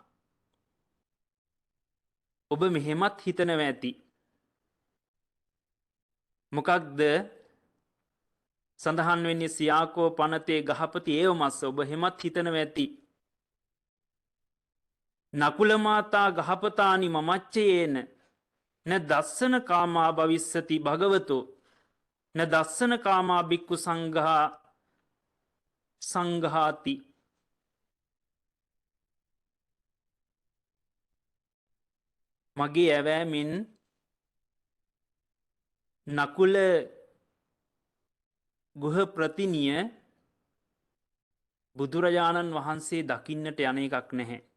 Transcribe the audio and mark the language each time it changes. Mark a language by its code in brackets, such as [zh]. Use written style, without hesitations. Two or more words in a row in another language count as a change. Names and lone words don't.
[si] ඔබ මෙහෙමත් හිතනවා ඇති. මොකක්ද සඳහන් වෙන්නේ? [pi] සියාකෝ පනතේ ගහපති ඒව මස්ස. [si] ඔබ එහෙමත් හිතනවා ඇති. [pi] නකුල මාතා ගහපතානි මමච්චයේන න දස්සන කාමා භවිස්සති භගවතෝ න දස්සන කාමා බික්කු සංඝාති. [si] මගේ ඇවෑමෙන් නකුල ගෘහ ප්‍රතිනිය බුදුරජාණන් වහන්සේ දකින්නට යන එකක් නැහැ.